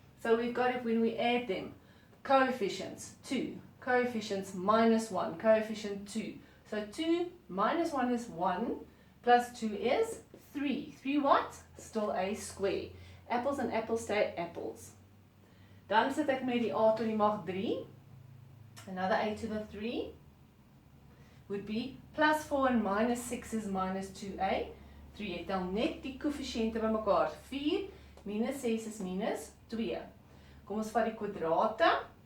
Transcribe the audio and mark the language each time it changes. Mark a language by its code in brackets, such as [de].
[en] So we've got it when we add them. Coefficients, 2. Coefficients, minus 1. Coefficient, 2. So 2 minus 1 is 1, plus 2 is 3. 3 what? Still a square. Apples and apples stay apples. [af] Dan sit ek met die a tot die mag 3. [en] Another a to the 3 would be plus 4 and minus 6 is minus 2a. [af] 3 het dan net die koëffisiënte by mekaar. 4 minus 6 is minus 2. Kom ons vat die kwadrate.